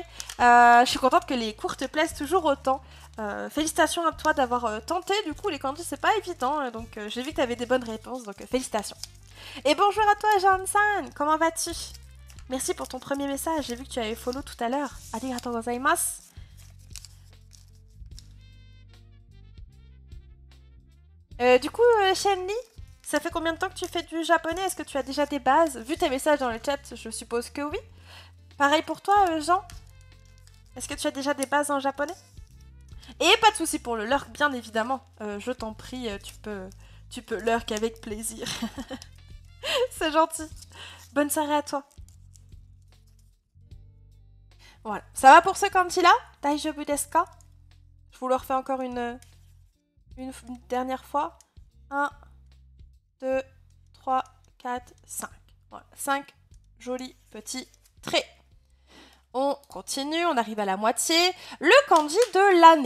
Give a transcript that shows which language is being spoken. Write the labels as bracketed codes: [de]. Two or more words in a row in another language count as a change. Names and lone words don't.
[fr] Je suis contente que les cours te plaisent toujours autant. Félicitations à toi d'avoir tenté. Du coup, les kanji, c'est pas évident. Donc, j'ai vu que tu avais des bonnes réponses. Donc, félicitations. Et bonjour à toi, Jean-San. Comment vas-tu? Merci pour ton premier message. J'ai vu que tu avais follow tout à l'heure. [ja] ありがとうございます. [fr] Du coup, Shenli, ça fait combien de temps que tu fais du japonais? Est-ce que tu as déjà des bases? Vu tes messages dans le chat, je suppose que oui. Pareil pour toi, Jean? Est-ce que tu as déjà des bases en japonais? Et pas de souci pour le lurk, bien évidemment. Je t'en prie, tu peux lurk avec plaisir. C'est gentil. Bonne soirée à toi. Voilà. Ça va pour ce kanji-là? [ja] 大丈夫ですか? [fr] Je vous le refais encore une dernière fois. 1, 2, 3, 4, 5. Voilà. 5 jolis petits traits. On continue, on arrive à la moitié. Le kanji de l'année.